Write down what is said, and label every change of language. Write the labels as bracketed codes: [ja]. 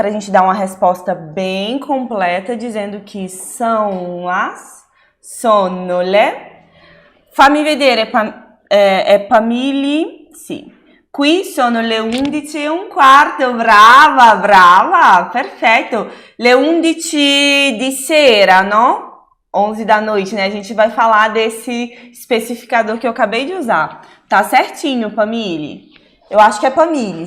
[pt] Para a gente dar uma resposta bem completa, dizendo que são as, [it] sono le. Fammi vedere, Pamili, sì. Qui sono le 11:15, brava, perfetto. Le 11 di sera, no? [pt] 11 da noite, né? A gente vai falar desse especificador que eu acabei de usar. Tá certinho, Pamili? Eu acho que é Pamili.